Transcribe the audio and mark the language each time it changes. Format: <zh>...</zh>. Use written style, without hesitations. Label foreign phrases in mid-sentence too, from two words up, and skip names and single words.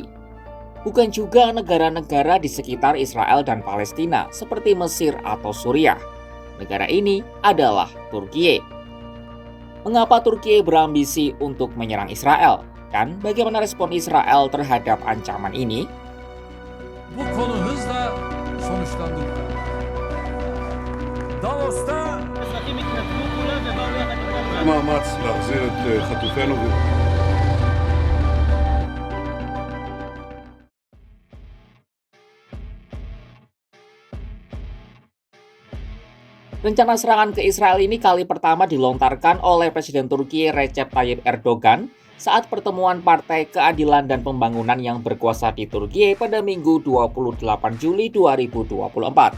<id>Bukan juga negara-negara di sekitar Israel dan Palestina seperti Mesir atau Suriah. Negara ini adalah Turkiye. Mengapa Turkiye berambisi untuk menyerang Israel? Dan bagaimana respon Israel terhadap ancaman ini?</id> <tr>Bu konu hızla sonuçlandı. Davos'ta</tr> <he>מאמץ להחזיר את חטופינו.</he> <id>Rencana serangan ke Israel ini kali pertama dilontarkan oleh Presiden Turki Recep Tayyip Erdogan saat pertemuan Partai Keadilan dan Pembangunan yang berkuasa di Turki pada Minggu 28 Juli 2024.</id>